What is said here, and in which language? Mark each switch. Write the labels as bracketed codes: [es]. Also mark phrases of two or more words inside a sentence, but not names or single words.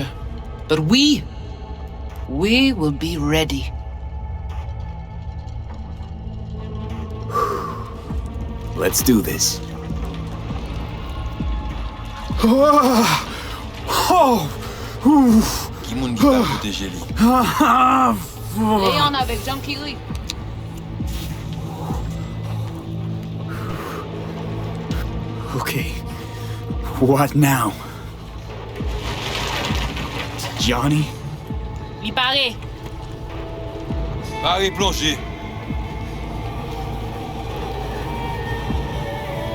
[en] But we will be ready. Let's do this. [ht] Qui moun ki pa protéger li? Léon avec Jean Kiri. [en] Okay. What now? Johnny? [ht] Li pare. Pare plongé.